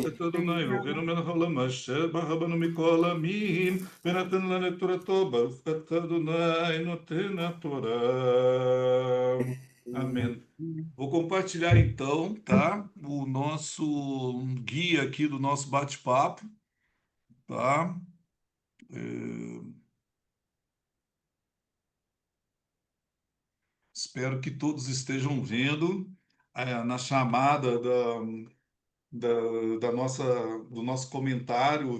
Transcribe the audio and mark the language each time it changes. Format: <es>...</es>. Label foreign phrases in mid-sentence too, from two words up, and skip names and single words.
<pt>Amém.</pt> <he>אתה אדוני אלוהינו מלך העולם אשר ברא בנו מכל העמים ונתן לנו את תורתו ברוך אתה אדוני נותן התורה.</he> <pt>Amém. Vou compartilhar então, tá? O nosso guia aqui do nosso bate-papo, tá? Espero que todos estejam vendo na chamada da nossa, do nosso comentário</pt>